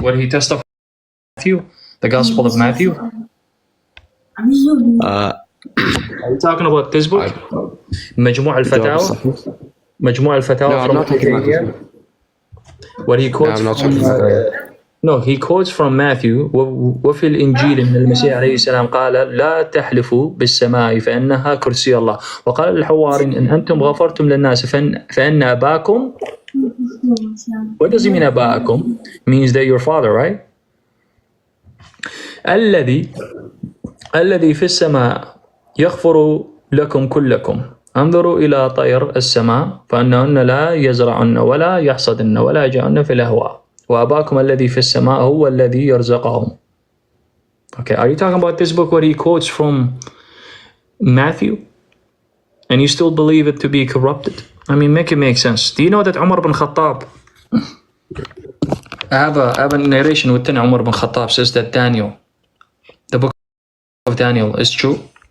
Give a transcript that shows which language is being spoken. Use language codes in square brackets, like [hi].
[en] Where he testified Matthew? The Gospel of Matthew? Are you talking about this book? [ar] مجموع الفتاوى? مجموع الفتاوى. [en] No, I'm not talking about this book. What he quotes No, he quotes from Matthew. [ar] وفي الإنجيل من المسيح عليه السلام قال لا تحلفوا بالسماء فإنها كرسي الله وقال للحوار إن أنتم غفرتم للناس فإن أباكم. [en] What does he mean أباكم? Means that your father, right? [ar] الذي في السماء يغفر لكم كلكم انظروا إلى طير السماء فإنهن لا يزرعن ولا يحصدن ولا يجعن في الأهواء وأباكم الذي في السماء هو الذي يرزقهم. [en] Okay, are you talking about this book where he quotes from Matthew? And you still believe it to be corrupted? I mean, make it make sense. Do you know that Umar bin Khattab, I have a narration within Umar bin Khattab says that Daniel, the book of Daniel is true.